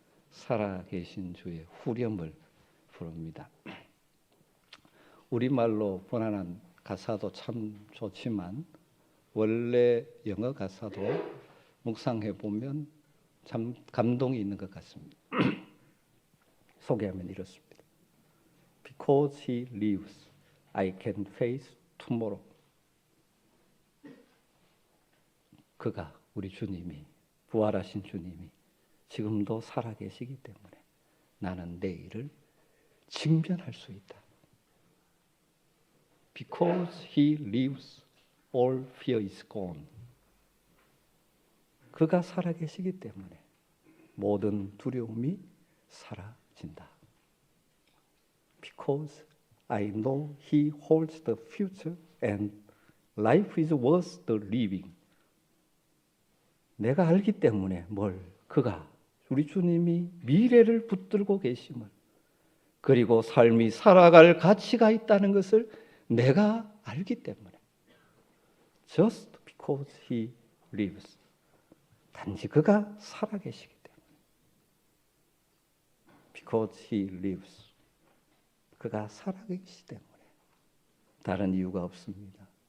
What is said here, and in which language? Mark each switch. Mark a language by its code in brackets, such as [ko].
[ko] 살아계신 주의 후렴을 부릅니다. 우리말로 번안한 가사도 참 좋지만 원래 영어 가사도 묵상해 보면 참 감동이 있는 것 같습니다. 소개하면 이렇습니다. [en] Because he lives, I can face tomorrow. [ko] 그가, 우리 주님이, 부활하신 주님이 지금도 살아계시기 때문에 나는 내일을 직면할 수 있다. [en] Because he lives, all fear is gone. [ko] 그가 살아계시기 때문에 모든 두려움이 사라진다. [en] Because I know he holds the future and life is worth the living. [ko] 내가 알기 때문에 그가, 우리 주님이 미래를 붙들고 계심을, 그리고 삶이 살아갈 가치가 있다는 것을 내가 알기 때문에, [en] just because he lives, [ko] 단지 그가 살아계시기 때문에, [en] because he lives, [ko] 그가 살아계시기 때문에, 다른 이유가 없습니다.